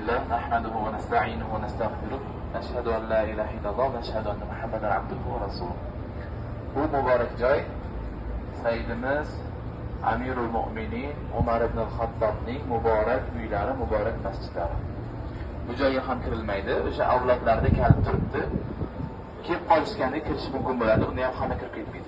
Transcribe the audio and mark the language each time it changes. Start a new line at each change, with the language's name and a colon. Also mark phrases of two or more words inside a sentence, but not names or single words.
Arabic: لله نحمده ونستعينه ونستغفره نشهد أن لا إله إلا الله ونشهد أن محمدا عبده ورسوله.
Uzbek: Bu mübarek joy Sayyidimiz Amirul Mu'minin Umar ibn al-Xattobning muborak uylari, muborak masjidlari. Bu joyga ham kirilmaydi. O'sha avlodlarda kalit turibdi. Kelib qolishganda kirish mumkin bo'ladi. Unda ham hamma kirib ketmaydi.